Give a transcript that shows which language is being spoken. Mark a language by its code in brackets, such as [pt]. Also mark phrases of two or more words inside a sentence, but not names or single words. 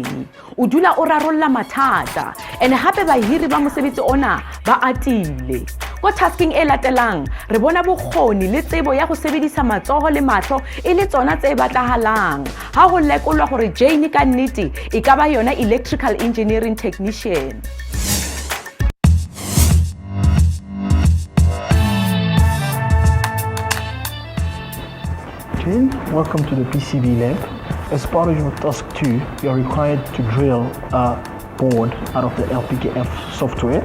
[st] O dula o rarolla mathata, ene hape bahiri ba mosebetsi ona ba atile. Ko tasking e latelang, re bona bokgoni le tsebo ya go sebedisa matsoho le mahlo e le tsona tse batlahalang. Ha ho lekolwa gore Jane ka nnete e ka ba yona [en] electrical engineering technician. Jane, welcome to the PCB lab. As part of your task 2, you're required to drill a board out of the LPKF software.